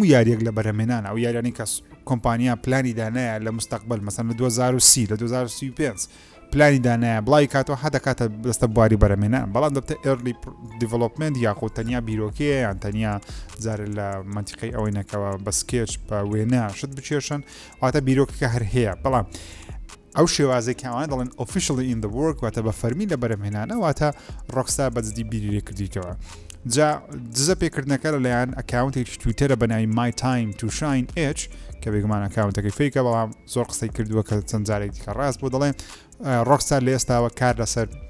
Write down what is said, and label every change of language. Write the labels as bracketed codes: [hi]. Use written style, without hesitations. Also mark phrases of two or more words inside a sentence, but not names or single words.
[ckb] یاریەک لە بەرەمێنانە ئەو یاریانی کەس کۆمپانیا پلانی دانایە لە مستەقبل مەسەن لە 2030 لە 2035 پلانی دانایە بڵای کاتەوە هەدەکاتە دەستە بواری بەرەمێنان بەڵام دەبتە [en] early development [ckb] یاخۆ تەنیا بیرۆکەیە یان تەنیا جارە لە منتیقەی ئەوەی نەکەوە بە سکێچ بە وێنە شت بچێشن واتە بیرۆکەکە هەر هەیە بەڵام ئەو شێوازەی کەوانە دەڵێن [en] officially in the work [ckb] واتە بە فەرمی لە بەرەمێنانە واتە ڕۆکستار بەجددی بیری کردیتەوە جا دزە پێکردنەکە لەلایەن ئەکاونتێکی تویتەرە بەناوی My Time to Shine H کە بێگومان ئەکاونتەکەی فێکە بەڵام زۆر قسەی کردووە کە چەند جارێک دیکە ڕاست بۆ دەڵێن ڕۆکستار لە ئێستاوە کار لەسەر